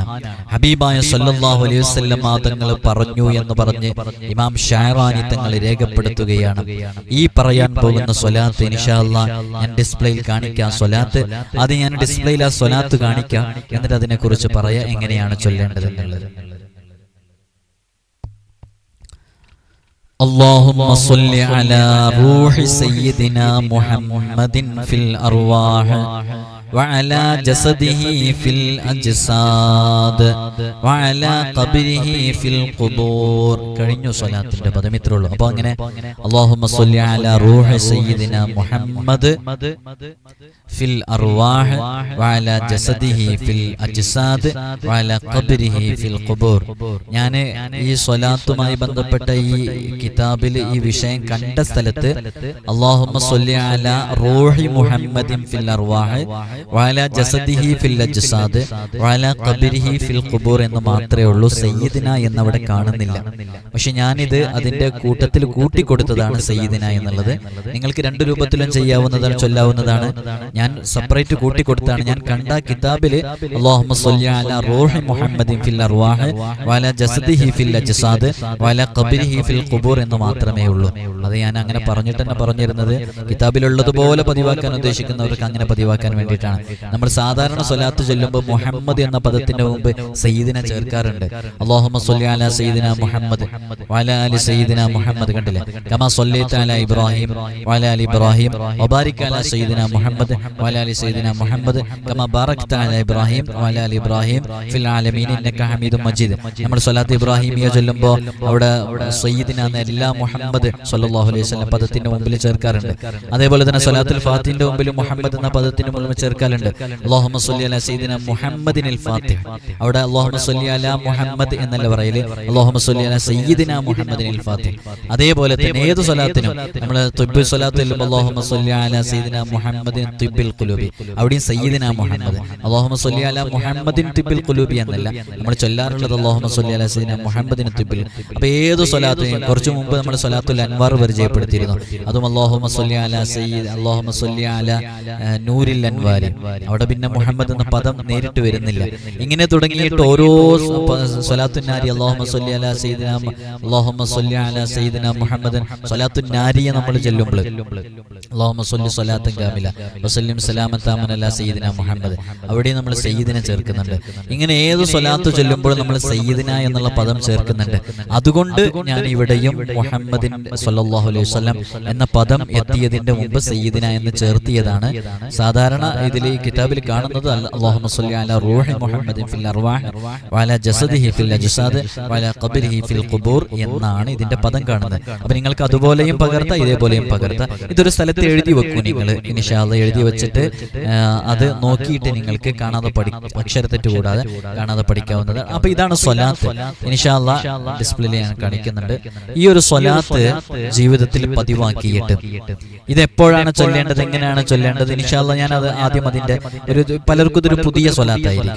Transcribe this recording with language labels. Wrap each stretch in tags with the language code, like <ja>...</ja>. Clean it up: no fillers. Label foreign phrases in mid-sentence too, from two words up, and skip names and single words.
<ml>ഹബീബായ</ml> <ar>صلى الله عليه وسلم</ar> <ml>തങ്ങൾ പറഞ്ഞു എന്ന് പറഞ്ഞ് ഇമാം ഷാറാനി തങ്ങൾ രേഖപ്പെടുത്തുകയാണ്. ഈ പറയാൻ പോകുന്ന സ്വലാത്ത്</ml> <ar>إن شاء الله</ar> <ml>ഞാൻ ഡിസ്പ്ലേയിൽ കാണിക്കാം. സ്വലാത്ത് അത് ഞാൻ ഡിസ്പ്ലേയിൽ ആ സ്വലാത്ത് കാണിക്കാം, എന്നിട്ട് അതിനെക്കുറിച്ച് പറയാം എങ്ങനെയാണ് ചൊല്ലേണ്ടതെന്നുള്ളത്. اللهم صل على روح سيدنا محمد في الأرواح وعلى جسده في الأجساد وعلى قبره في القبور. കഴിഞ്ഞു സ്വലാത്തിന്റെ പദം ഇത്രേ ഉള്ളൂ. അപ്പോൾ അങ്ങനെ</ml> <ar>اللهم صل على روح سيدنا محمد في الأرواح وعلى جسده في الأجساد وعلى قبره في القبور.</ar> <ml>ഞാൻ ഈ സ്വലാത്തുമായി ബന്ധപ്പെട്ട ഈ കിതാബിൽ ഈ വിഷയം കണ്ട സ്ഥലത്ത്</ml> <ar>اللهم صل على روح محمد في الأرواح وعلى جسده في الأجساد وعلى قبره في القبور</ar> <ml>എന്ന് മാത്രമേ ഉള്ളൂ. സയ്യിദിന എന്നവിടെ കാണുന്നില്ല. പക്ഷെ ഞാനിത് അതിന്റെ കൂട്ടത്തിൽ കൂട്ടിക്കൊടുത്തതാണ് സയ്യിദിന എന്നുള്ളത്. നിങ്ങൾക്ക് രണ്ട് രൂപത്തിലും ചെയ്യാവുന്നതാണ്, ചൊല്ലാവുന്നതാണ്. ഞാൻ സെപ്പറേറ്റ് കൂട്ടിക്കൊടുത്താണ്. ഞാൻ കണ്ട കിതാബില്</ml> <ar>اللهم صل على روح محمد في الأرواح وعلى جسده في الأجساد وعلى قبره في القبور</ar> <ml>എന്ന് മാത്രമേ ഉള്ളൂ. അത് ഞാൻ അങ്ങനെ പറഞ്ഞിട്ട് തന്നെ പറഞ്ഞിരുന്നത് കിതാബിലുള്ളതുപോലെ പതിവാക്കാൻ ഉദ്ദേശിക്കുന്നവർക്ക് അങ്ങനെ പതിവാക്കാൻ വേണ്ടിയിട്ടാണ്. നമ്മൾ സാധാരണ സ്വലാത്ത് ചൊല്ലുമ്പോൾ മുഹമ്മദ് എന്ന പദത്തിന്റെ മുമ്പ് സയ്യിദിന ചേർക്കാറുണ്ട്.</ml> <ar>اللهم صل على سيدنا محمد وعلى آل سيدنا محمد കണ്ടില്ലേ? كما صليت على إبراهيم وعلى آل إبراهيم وبارك على سيدنا محمد وعلى آل سيدنا محمد كما باركت على إبراهيم وعلى آل إبراهيم في العالمين إنك حميد مجيد.</ar> <ml>നമ്മൾ സ്വലാത്ത് ഇബ്രാഹിമിയ ചൊല്ലുമ്പോൾ അവിടെ സയ്യിദിന എന്ന എല്ലാ മുഹമ്മദ്</ml> <ar>صلى الله عليه وسلم</ar> <ml>പദത്തിന്റെ മുമ്പിൽ ചേർക്കാറുണ്ട്. അതേപോലെ തന്നെ സ്വലാത്തുൽ ഫാത്തിഹിന്റെ മുമ്പിൽ മുഹമ്മദ് എന്ന പദത്തിന്റെ മുമ്പിൽ ചേർക്കാറുണ്ട്.</ml> <ar>اللهم صل على سيدنا محمد الفاتح. അവിടെ اللهم صل على محمد</ar> <ml>എന്നല്ല പറയല്,</ml> <ar>اللهم صل على سيدنا محمد الفاتح.</ar> <ml>അതേപോലെ തന്നെ ഏത് സ്വലാത്തിനും നമ്മൾ തുബ്ബുൽ സ്വലാത്ത് ചൊല്ലുമ്പോൾ</ml> <ar>اللهم صل على سيدنا محمد طب القلوب,</ar> <ml>അവിടെയും സയ്യിദിനാ മുഹമ്മദ്.</ml> <ar>اللهم صل على محمد طب القلوب</ar> <ml>എന്നല്ല നമ്മൾ ചൊല്ലാറുള്ളത്</ml> <ar>اللهم صل على سيدنا محمد طب. അപ്പോൾ ഏത് സ്വലാത്തിനും കുറച്ചു മുമ്പ് നമ്മൾ സ്വലാത്തുൽ അൻവാർ പരിചയപ്പെടുത്തിയിരുന്നു. അതും اللهم صل على سيد اللهم صل على نور الأنوار.</ar> <ml>അവിടെ പിന്നെ മുഹമ്മദ് എന്ന പദം നേരിട്ട് വരുന്നില്ല. ഇങ്ങനെ തുടങ്ങിയിട്ട് ഓരോ സ്വലാത്തുൻ നാരി</ml> <ar>اللهم صل على سيدنا اللهم صل على سيدنا محمد</ar> <ml>സ്വലാത്തുൻ നാരിയെ നമ്മൾ ചൊല്ലുമ്പോൾ</ml> <ar>اللهم صل صلاة كاملة وسلم سلاما تاما على سيدنا محمد</ar> <ml>അവിടെ നമ്മൾ സയ്യിദിനെ ചേർക്കുന്നുണ്ട്. ഇങ്ങനെ ഏത് സ്വലാത്ത് ചൊല്ലുമ്പോൾ നമ്മൾ സയ്യിദിന എന്നുള്ള പദം ചേർക്കുന്നുണ്ട്. അതുകൊണ്ട് ഞാൻ ഇവിടെയും മുഹമ്മദിൻ</ml> <ar>صلى الله عليه وسلم</ar> <ml>എന്ന പദം എത്തിയതിന്റെ മുമ്പ് സയ്യിദിന എന്ന് ചേർത്തിയതാണ്. സാധാരണ ഇതിൽ ഈ കിതാബിൽ കാണുന്നത്</ml> <ar>اللهم صل على روح محمد في الأرواح وعلى جسده في الأجساد وعلى قبره في القبور</ar> <ml>എന്നാണ് ഇതിന്റെ പദം കാണുന്നത്. അപ്പൊ നിങ്ങൾക്ക് അതുപോലെയും പകർത്താം, ഇതേപോലെയും പകർത്താം. ഇതൊരു സ്ഥലത്ത് എഴുതി വെക്കൂ നിങ്ങൾ.</ml> <ar>إن شاء الله</ar> <ml>എഴുതി വെച്ചിട്ട് അത് നോക്കിയിട്ട് നിങ്ങൾക്ക് കാണാതെ അക്ഷരത്തെറ്റ് കൂടാതെ കാണാതെ പഠിക്കാവുന്നത്. അപ്പൊ ഇതാണ് സ്വലാത്ത്.</ml> <ar>إن شاء الله</ar> <ml>ഡിസ്പ്ലേയിൽ ഞാൻ കാണിക്കുന്നുണ്ട്. ഈ ഒരു സ്വലാത്ത് ജീവിതത്തിൽ പതിവാക്കിയിട്ട് ഇത് എപ്പോഴാണ് ചൊല്ലേണ്ടത്, എങ്ങനെയാണ് ചൊല്ലേണ്ടത്,</ml> <ar>إن شاء الله</ar> <ml>ഞാൻ അത് ആദ്യം അതിന്റെ പലർക്കും ഇതൊരു പുതിയ സ്വലാത്തായിരിക്കാം.</ml>